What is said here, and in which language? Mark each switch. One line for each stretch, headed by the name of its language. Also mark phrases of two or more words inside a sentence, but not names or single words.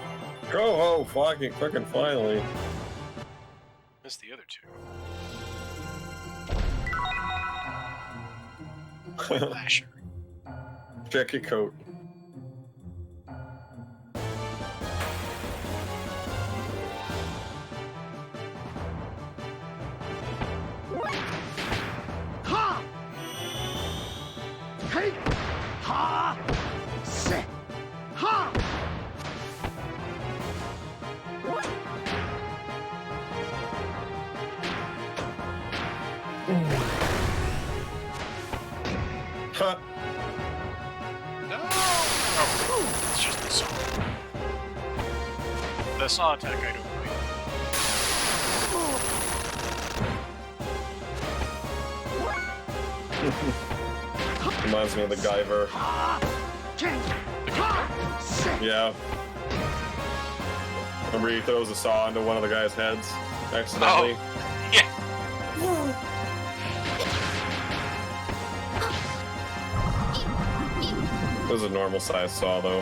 English: Oh, fucking frickin' finally. Missed the other two. Lasher. Check your coat. Ha! Hey! Ha! Se! Ha! Ha! No! Oh, it's just the saw. The saw attack I don't like. Reminds me of the Guyver. Ha! Ken! Ha! Se! Yeah. Remember he throws a saw into one of the guy's heads accidentally? Yeah. It was a normal size saw though.